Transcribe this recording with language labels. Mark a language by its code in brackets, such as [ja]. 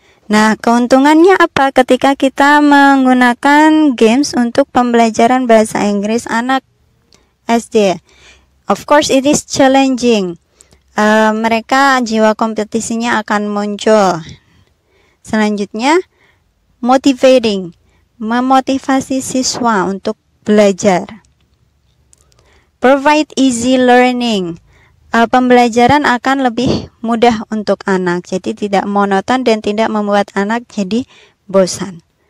[id] Nah, keuntungannya apa ketika kita menggunakan games untuk pembelajaran bahasa Inggris anak SD? [en] Of course, it is challenging. [id] Mereka jiwa kompetisinya akan muncul. Selanjutnya, motivating, memotivasi siswa untuk belajar. [en] Provide easy learning, [id] pembelajaran akan lebih mudah untuk anak, jadi tidak monoton dan tidak membuat anak jadi bosan.